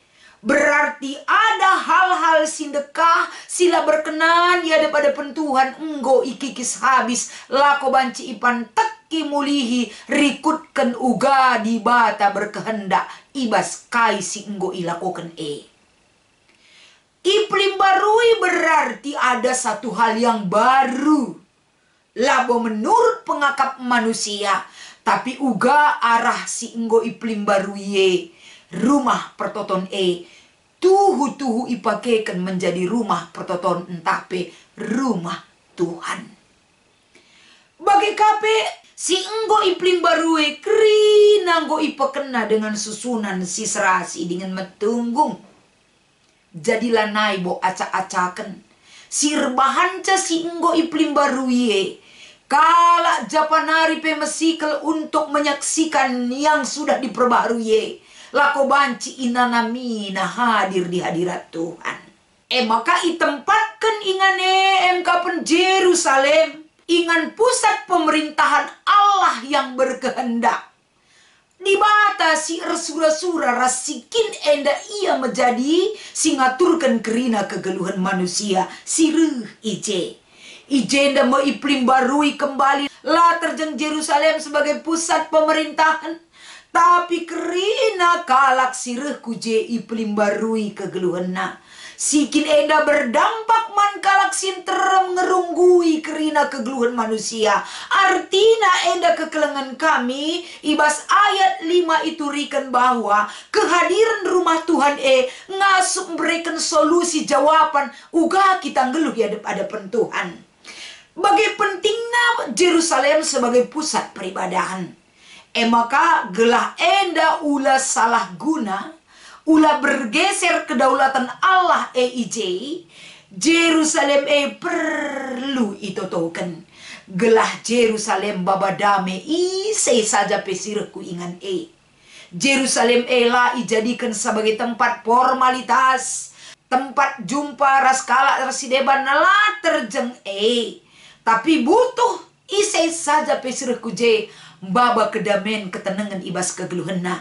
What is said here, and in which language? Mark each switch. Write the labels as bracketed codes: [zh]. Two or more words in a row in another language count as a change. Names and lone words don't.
[id] Berarti ada hal-hal [btx] sindekah sila berkenan ya daripada pentuhan enggo ikikis habis lako banci ipan teki mulihi rikutkan uga di bata berkehendak ibas kai si enggo ilakokan Iplim barui [id] berarti ada satu hal yang baru. [btx] Labo menurut pengakap manusia. Tapi uga arah si enggo iplim barui rumah pertoton tuhu ipakekan menjadi rumah pertoton entape rumah Tuhan. Bagi kape si enggo iplim barue krina enggo ipakena dengan susunan si serasi dengan metunggung. Jadilah naibo acak-acaken. Si rebahanca si enggo iplim barue Kalak japanari pemesikel [id] untuk menyaksikan yang sudah diperbarui. [btx] Lako banci inanamina [id] hadir di hadirat Tuhan. [btx] Maka itempatkan ingane engkapen Jerusalem, ingan [id] pusat pemerintahan Allah yang berkehendak. [btx] Dibatasi sura-sura rasikin enda ia menjadi singaturkan kerina kegeluhan manusia. Sirih ije enda mau iplim barui kembali lah terjeng Jerusalem [id] sebagai pusat pemerintahan. [btx] Tapi kerina kalak sirih kuje iplim barui kegeluhanna. Sikin enda berdampak man kalak sinterem ngerunggui kerina kegeluhan manusia. Artina enda kekelengan kami ibas ayat 5 itu rikan bahwa kehadiran rumah Tuhan ngasup [id] memberikan solusi jawaban [btx] uga kita ngeluh ya hadapan Tuhan. [id] Bagai pentingnya Jerusalem sebagai pusat peribadahan. [btx] Maka gelah enda ulah salah guna, ulah [id] bergeser kedaulatan Allah [btx] EIJ, Jerusalem perlu itotoken. Gelah Jerusalem babadame ise saja pesirku ingan Jerusalem lah [id] dijadikan sebagai tempat formalitas, tempat jumpa [btx] raskala rasideban nalah terjeng tapi butuh ise saja pesirku baba kedamen ketenangan ibas kegeluhena.